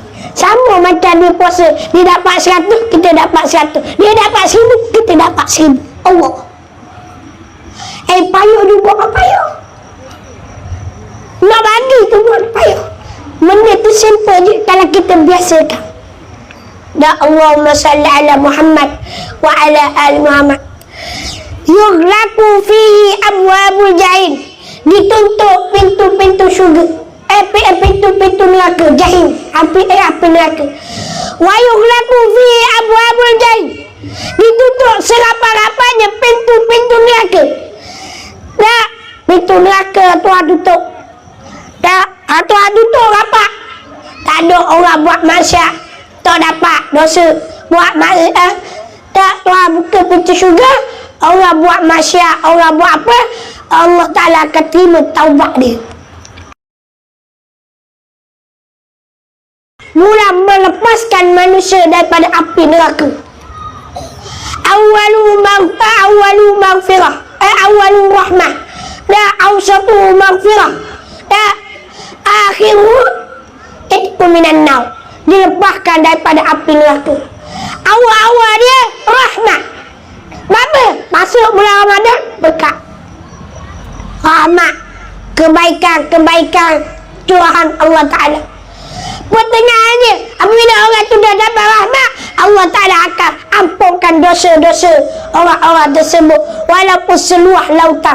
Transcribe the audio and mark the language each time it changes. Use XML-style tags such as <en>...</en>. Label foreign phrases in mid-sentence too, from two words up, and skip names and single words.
<ms>Sama macam dia puasa, dia dapat 100, kita dapat 100. Dia dapat 1000, kita dapat 1000. Allah. Payah juga kan payah. Nak bagi tu buat payah. Benda tu simple je kalau kita biasakan.</ms> <ar>Dan اللهم صل على محمد وعلى آل محمد. يغلق فيه أبواب الجحيم.</ar> <ms>Ditutup pintu-pintu syurga. Pintu-pintu neraka jahim. Api neraka.</ms> <ar>ويغلق فيه أبواب الجحيم.</ar> <ms>Ditutup serapat-rapatnya pintu-pintu neraka. Tak, pintu neraka Tuhan tutup. Tak, Tuhan tutup rapat. Tak ada orang buat maksiat tak dapat dosa. Buat maksiat tak, Tuhan buka pintu syurga. Orang buat maksiat, orang buat apa, Allah Ta'ala akan terima taubat dia. Mula melepaskan manusia daripada api neraka.</ms> <ar>أول مغفرة، أول رحمة، أوسط مغفرة، آخر عتق من النار.</ar> <ms>Dilepaskan daripada api neraka. Awal-awal dia rahmat. Apa? masuk bulan Ramadan berkat rahmat, kebaikan Tuhan Allah Ta'ala. Pertengahannya apabila orang tu dah dapat rahmat, Allah Ta'ala akan ampunkan dosa-dosa orang-orang tersebut walaupun seluas lautan.</ms>